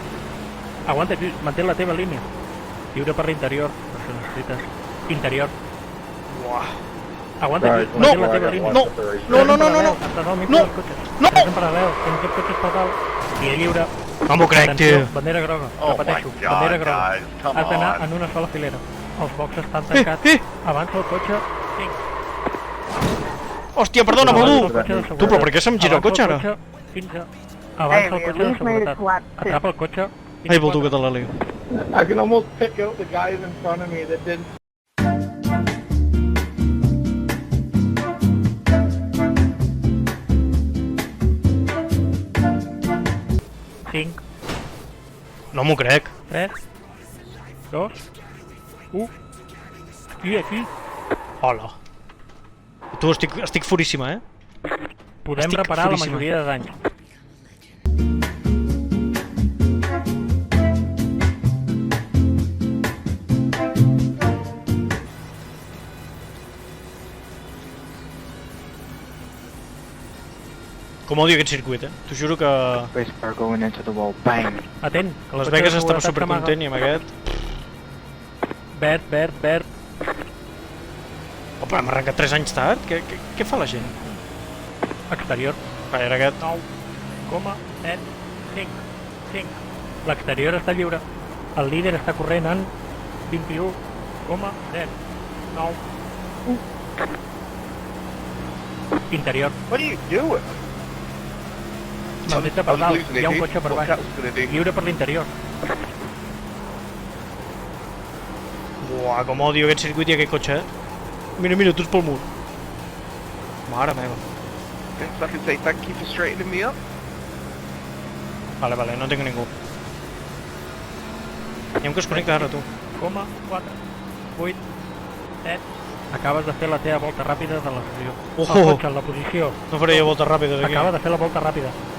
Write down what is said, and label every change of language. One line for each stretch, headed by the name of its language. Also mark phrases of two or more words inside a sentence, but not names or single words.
Catalan: Aguanta, mantén la teva línia. Lliure per l'interior. Per si necessites. Interior. Uah. Aguanta,
English: Right,
Catalan: mantén
English: no,
Catalan: la teva línia.
English: no, no, no, no, no, no.
Catalan: Estàs al mig
English: No,
Catalan: dels cotxes.
English: no.
Catalan: Estàs en paral·lel. Tens dos cotxes per dalt. I lliure. No m'ho crec, Atenció, tio. bandera groga.
English: Oh
Catalan: Repeteixo,
English: my God,
Catalan: bandera groga.
English: guys, come
Catalan: Has d'anar
English: on.
Catalan: en una sola filera. Els boxes estan tancats. Avança el cotxe. Hòstia, perdona, Avança el Baldu. cotxe de Tu, seguretat. però per què se'm gira el cotxe, ara? Avança el cotxe fins a... Avança el cotxe de seguretat. Atrapa el cotxe. Ai, Baldu, que te la lio.
English: I can almost pick out the guys in front of me that didn't.
Catalan: Cinc, No m'ho crec. 3, 2, 1. Aquí. Hola. Tu, estic furíssima, eh? Podem Estic reparar la furíssima. majoria de danys. Com odio aquest circuit, eh? T'ho juro que a
English: Race car going into the wall. Bang.
Catalan: Atent. el Las cotxe Vegas de estava seguretat s'amaga. supercontent i amb aquest... Verd. Oh, però hem arrencat 3 anys tard? Què fa la gent? Exterior. Va, era aquest... 9,5. L'exterior està lliure. El líder està corrent en 21,09. Interior.
English: What are you doing?
Catalan: Maldita per dalt. Hi ha un cotxe per baix. Lliure per l'interior. Buah, com odio aquest circuit i aquest cotxe, eh? Mira, tu ets pel mur. Mare meva.
English: Thanks, I can say thank you for straightening me up.
Catalan: Vale, no tinc ningú. Anem que es connecta ara, tu. 4, 8, 7. Acabes de fer la teva volta ràpida de la sessió. Ojo. El cotxe en la posició. No faré jo voltes ràpides aquí. Acaba de fer la volta ràpida.